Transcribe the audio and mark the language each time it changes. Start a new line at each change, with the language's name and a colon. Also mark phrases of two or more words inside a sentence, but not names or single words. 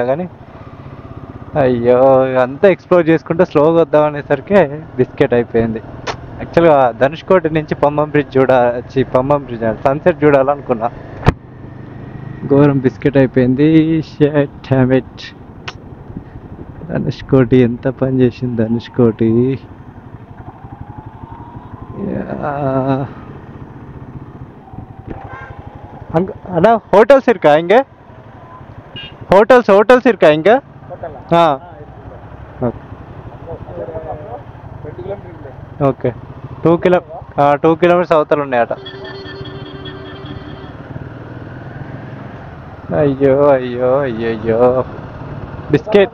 Telugu: కానీ అయ్యో, అంతా ఎక్స్ప్లోర్ చేసుకుంటే స్లోగా వద్దామనేసరికి బిస్కెట్ అయిపోయింది. యాక్చువల్గా ధనుష్కోటి నుంచి పంబం
English: bridge sunset
Telugu: చూడాలనుకున్నా. ఘోరం బిస్కెట్ అయిపోయింది. ధనుష్కోటి ఎంత పని చేసింది ధనుష్కోటి.
Tamil: அண்ணா ஹோட்டல்ஸ் இருக்கா இங்கே? ஹோட்டல்ஸ் இருக்கா இங்கே?
Telugu: ఓకే. 2 కిలోమీటర్స్ అవతల ఉన్నాయట. అయ్యో బిస్కెట్.